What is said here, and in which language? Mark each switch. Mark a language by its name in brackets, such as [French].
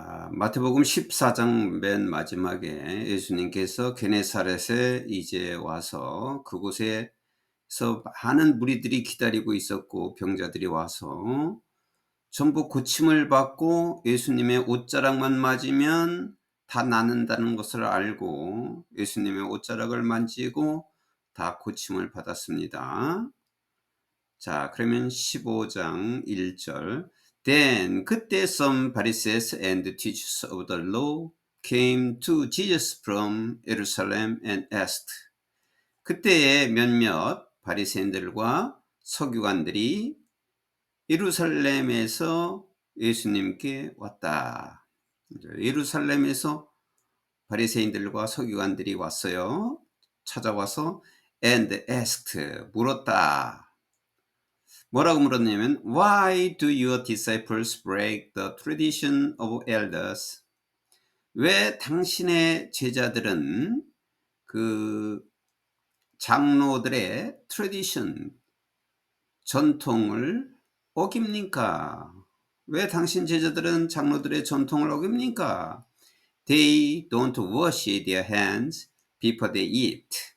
[Korean] 마태복음 14장 맨 마지막에 예수님께서 게네사렛에 이제 와서 그곳에서 많은 무리들이 기다리고 있었고 병자들이 와서 전부 고침을 받고 예수님의 옷자락만 맞으면 다 낫는다는 것을 알고 예수님의 옷자락을 만지고 다 고침을 받았습니다. 자, 그러면 15장 1절. [English] Then 그때 some Pharisees and teachers of the law came to Jesus from Jerusalem and asked. [Korean] 그때에 몇몇 바리새인들과 서기관들이 예루살렘에서 예수님께 왔다. 예루살렘에서 바리새인들과 서기관들이 왔어요. 찾아와서 [English] and asked [Korean] 물었다. 뭐라고 물었냐면 [English] Why do your disciples break the tradition of elders? [Korean] 왜 당신의 제자들은 그 장로들의 tradition, 전통을 어깁니까? 왜 당신 제자들은 장로들의 전통을 어깁니까? [English] They don't wash their hands before they eat.